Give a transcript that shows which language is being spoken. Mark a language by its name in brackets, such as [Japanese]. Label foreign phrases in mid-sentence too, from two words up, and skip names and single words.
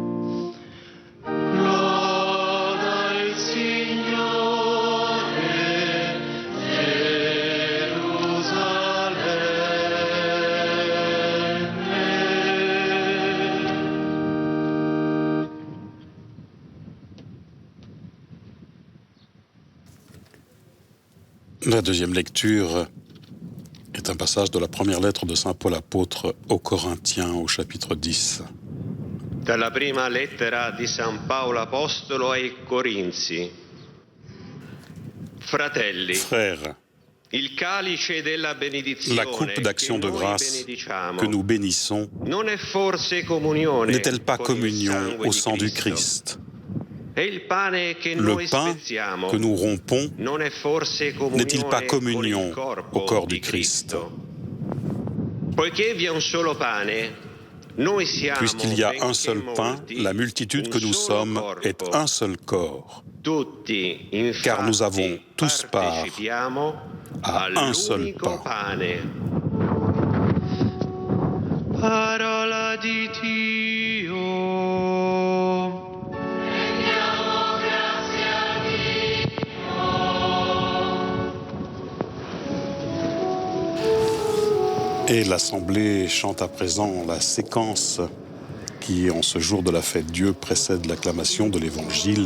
[Italian] Loda il Signore Gerusalemme. [French] La deuxième lecture est un passage de la première lettre de Saint Paul apôtre aux Corinthiens au chapitre 10. [Italian] Dalla prima lettera di San Paolo Apostolo ai Corinzi. Fratelli, [French] Frères, [Italian] il calice della benedizione [French] la coupe d'action de grâce que nous bénissons [Italian] non è forse comunione [French] n'est-elle pas [Italian] con il [French] communion [Italian] sangue [French] au [Italian] di [French] sang du [Italian] Cristo? [French] Christ? [Italian] E il pane che [French] Le [Italian] noi [French] pain [Italian] spezziamo [French] que nous rompons [Italian] non è forse [French] n'est-il pas [Italian] comunione con [French] communion [Italian] il corpo [French] au corps [Italian] di [French] du Christ? [Italian] Cristo? Poiché vi è un solo pane, noi siamo, [French] Puisqu'il y a un [Italian] benché [French] seul pain, [Italian] molti, [French] la multitude que [Italian] un [French] nous [Italian] solo [French] sommes [Italian] corpo. [French] est un seul corps, [Italian] Tutti, [French] car nous [Italian] infatti, [French] avons tous part [Italian] partecipiamo [French] à un seul [Italian] all'unico [French] pain. [Italian] pane. Parola di Dio. [French] Et l'Assemblée chante à présent la séquence qui, en ce jour de la fête Dieu, précède l'acclamation de l'Évangile.